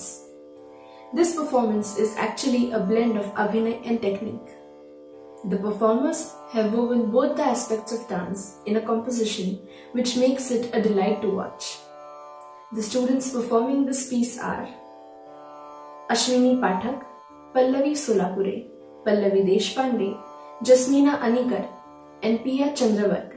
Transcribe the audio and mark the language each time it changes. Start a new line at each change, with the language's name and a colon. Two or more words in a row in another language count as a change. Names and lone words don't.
English: This performance is actually a blend of Abhinay and technique. The performers have woven both the aspects of dance in a composition which makes it a delight to watch. The students performing this piece are Ashwini Pathak, Pallavi Solapure, Pallavi Deshpande, Jasmeena Anikar, and Pia Chandravarkar.